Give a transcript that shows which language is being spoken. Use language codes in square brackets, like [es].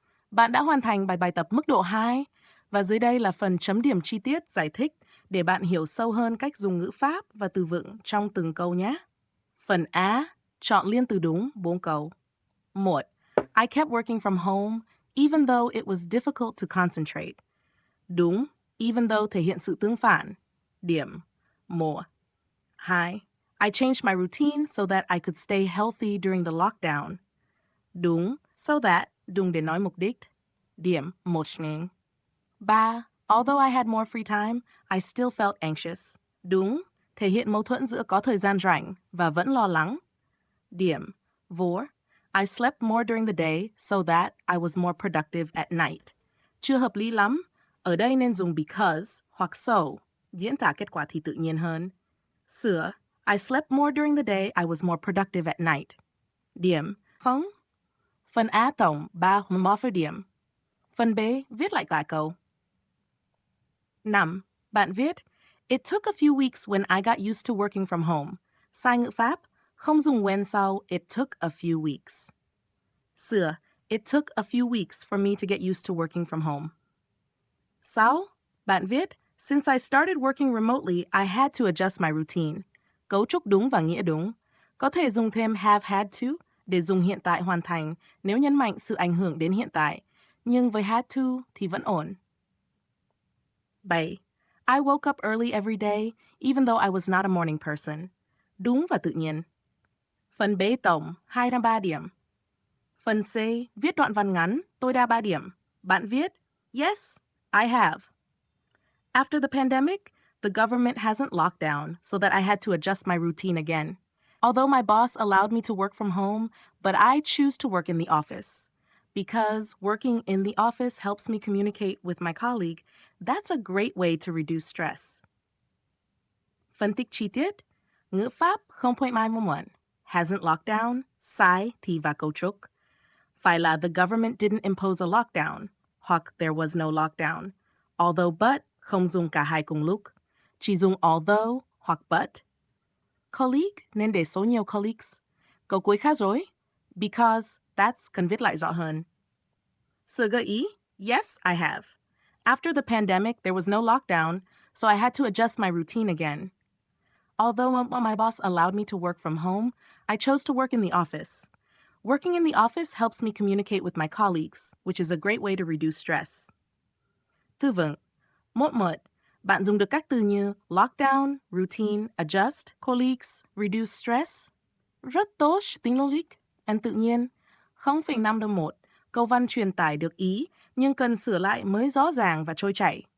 [vi] Bạn đã hoàn thành bài tập mức độ 2 và dưới đây là phần chấm điểm chi tiết giải thích để bạn hiểu sâu hơn cách dùng ngữ pháp và từ vựng trong từng câu nhé. Phần A, chọn liên từ đúng 4 câu. 1. [en] I kept working from home even though it was difficult to concentrate. [vi] Đúng, even though thể hiện sự tương phản. Điểm 1. 2. [en] I changed my routine so that I could stay healthy during the lockdown. [vi] Đúng, so that, dùng để nói mục đích. Điểm 1. 3. [en] Although I had more free time, I still felt anxious. [vi] Đúng, thể hiện mâu thuẫn giữa có thời gian rảnh và vẫn lo lắng. Điểm 4. [en] I slept more during the day so that I was more productive at night. [vi] Chưa hợp lý lắm, ở đây nên dùng because hoặc so, diễn tả kết quả thì tự nhiên hơn. [en] Sửa, I slept more during the day, I was more productive at night. [vi] Điểm 0. Phần A tổng 3 morpher điểm. Phần B, viết lại cả câu. 5. Bạn viết, [en] It took a few weeks when I got used to working from home. [vi] Sai ngữ pháp, không dùng when sau [en] it took a few weeks. Sửa, It took a few weeks for me to get used to working from home. 6. [vi] Bạn viết, [en] Since I started working remotely, I had to adjust my routine. [vi] Cấu trúc đúng và nghĩa đúng. Có thể dùng thêm [en] have had to [vi] để dùng hiện tại hoàn thành nếu nhấn mạnh sự ảnh hưởng đến hiện tại. Nhưng với had to thì vẫn ổn. 7. [en] I woke up early every day, even though I was not a morning person. [vi] Đúng và tự nhiên. Phần B tổng 2-3 điểm. Phần C, viết đoạn văn ngắn, tôi đa 3 điểm. Bạn viết, [en] Yes, I have. After the pandemic, the government hasn't locked down, so that I had to adjust my routine again. Although my boss allowed me to work from home, but I choose to work in the office. Because working in the office helps me communicate with my colleague, that's a great way to reduce stress. [vi] Phân tích chi tiết, ngữ pháp 0.11, [en] hasn't locked down, [vi] sai thì và cấu trúc. Phải là [en] the government didn't impose a lockdown, hoặc there was no lockdown. [vi] Although but không dùng cả hai cùng lúc. Chỉ dùng although hoặc but. Colleague nên để số nhiều colleagues. Câu cuối khá rối. [en] Because that's [vi] cần viết lại rõ hơn. Sự gợi ý, [en] yes, I have. After the pandemic, there was no lockdown, so I had to adjust my routine again. Although my boss allowed me to work from home, I chose to work in the office. Working in the office helps me communicate with my colleagues, which is a great way to reduce stress. [vi] Tư vấn. 1. Bạn dùng được các từ như lockdown, routine, adjust, colleagues, reduce stress. Rất tốt, tính logic, and tự nhiên. 0,5-1. Câu văn truyền tải được ý, nhưng cần sửa lại mới rõ ràng và trôi chảy.